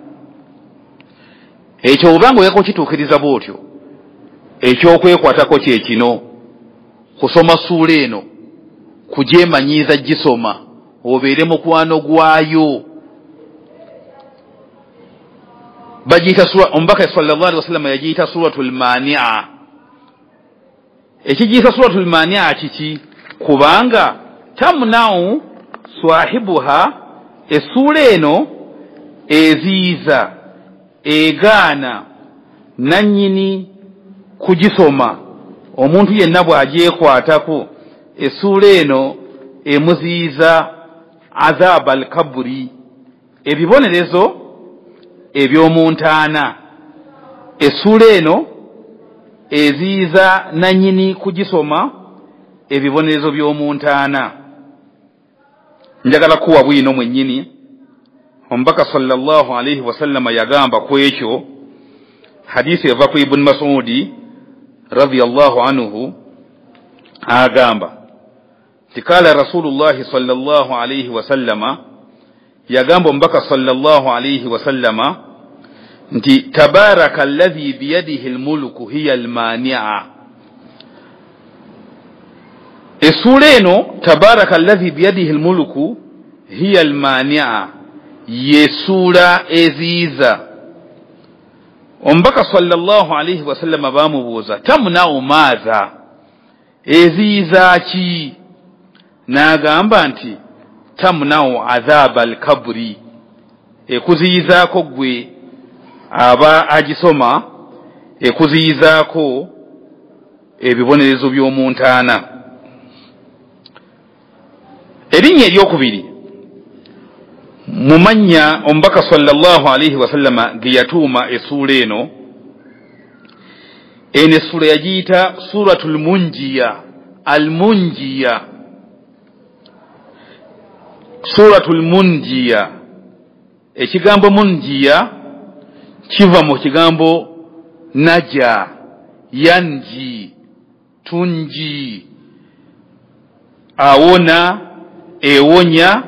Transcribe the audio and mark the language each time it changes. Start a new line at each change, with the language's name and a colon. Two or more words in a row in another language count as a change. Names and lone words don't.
Ganda: Ekyo obanga oyagala okituukiriza bw'otyo, ekyokwekwatako kye kino: kusoma ssuula eno, kugyemanyiiza gisoma, obeere mukwano gwayo. Bagiyita sura, omubaka
Arabic: صلى الله عليه وسلم
Ganda: yagiyita
Arabic: سورة المانعة.
Ganda: Ekigiyita
Arabic: سورة المانعة
Ganda: kiki? Kubanga
Arabic: تمنع صاحبها,
Ganda: essula eno eziiza, egaana nannyini kugisoma. Omuntu yenna bw'agyekwatako essula eno emuziiza
Arabic: عذاب القبر,
Ganda: ebibonerezo eby'omuntaana. Essula eno eziiza nannyini kugisoma ebibonerezo by'omuntaana. Njagala kuwa bwino mwennyini omubaka
Arabic: صلى الله عليه وسلم
Ganda: yagamba ku ekyo. Hadisi eva ku Ibn Mas'udi
Arabic: رضي الله عنه
Ganda: agamba tikala
Arabic: رسول الله صلى الله عليه وسلم,
Ganda: yagamba omubaka
Arabic: صلى الله عليه وسلم
Ganda: nti
Arabic: تبارك الذي بيده الملك هي المانعة.
Ganda: Essula eno
Arabic: تبارك الذي بيده الملك هي المانعة,
Ganda: yessula eziiza. Omubaka
Arabic: صلى الله عليه وسلم
Ganda: bamubuuza
Arabic: تمنع ماذا,
Ganda: eziiza ki? N'agamba nti
Arabic: تمنع عذاب القبر,
Ganda: ekuziyizaako gwe aba agisoma, ekuziyizaako ebibonerezo by'omuntaana. Erinnya eryokubiri mu mannya omubaka
Arabic: صلى الله عليه وسلم
Ganda: ge yatuuma essula eno, eno essula yagiyita
Arabic: سورة المنجية. المنجية، سورة المنجية.
Ganda: Ekigambo munjiya kiva mu kigambo
Arabic: نجا، ينجي، تنجي,
Ganda: awona, ewonya.